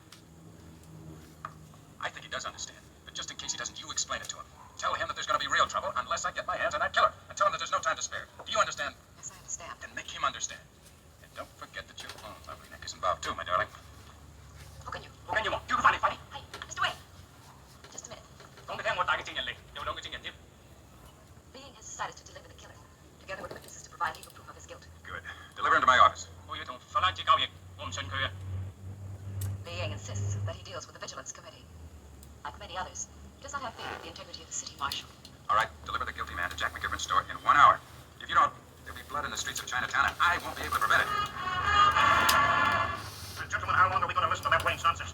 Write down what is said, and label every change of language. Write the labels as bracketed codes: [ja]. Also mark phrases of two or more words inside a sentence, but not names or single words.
[en] I think he does understand. But just in case he doesn't, you explain it to him. Tell him that there's going to be real trouble unless I get my hands on that killer. And tell him that there's no time to spare. Do you understand? Yes, I understand. Then make him understand. And don't forget that your own lovely neck is involved too, my darling. Who can you? What can you want? You can find it, fight it. Hey, Mr. Wayne. Just a minute. [yue] 講俾聽我帶嘅證人嚟，有兩個證人添。 [en] Lee Ying has decided to deliver the killer, together with witnesses to provide legal proof of his guilt. Good. Deliver him to my office. [yue] 我要同法蘭茲交易，我唔信佢啊。 [en] Lee Ying insists that he deals with the Vigilance Committee. Like many others, he does not have faith in the integrity of the city marshal. All right, deliver the guilty man to Jack McGivern's store in 1 hour. If you don't, there'll be blood in the streets of Chinatown, and I won't be able to prevent it. Gentlemen, how long are we going to listen to that Wayne's nonsense?